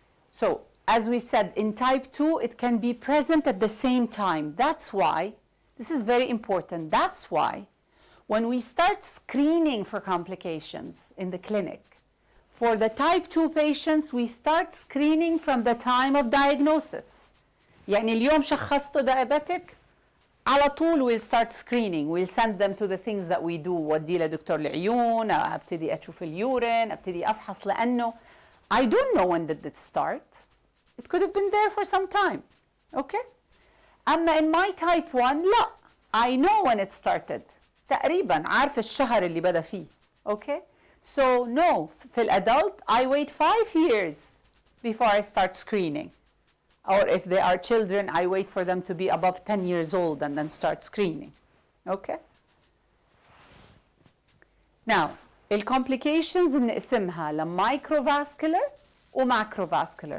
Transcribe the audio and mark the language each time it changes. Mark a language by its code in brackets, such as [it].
[en] So, as we said, in type 2, it can be present at the same time. That's why, this is very important, that's why when we start screening for complications in the clinic, for the type 2 patients, we start screening from the time of diagnosis. [ar] يعني اليوم شخصته diabetic, على طول [en] we'll start screening. We'll send them to the things that we do. [ar] ودي لدكتور العيون، ابتدي اشوف اليورين، ابتدي افحص لانه [en] I don't know when did it start. It could have been there for some time. Okay? اما in my type 1 لا. I know when it started. [ar] تقريبا عارف الشهر اللي بدأ فيه. [en] Okay? So no, في الادult I wait 5 years before I start screening. Or if they are children, I wait for them to be above 10 years old and then start screening. Okay? [ar] Now, الcomplications نقسمها لمicrovascular وmacrovascular.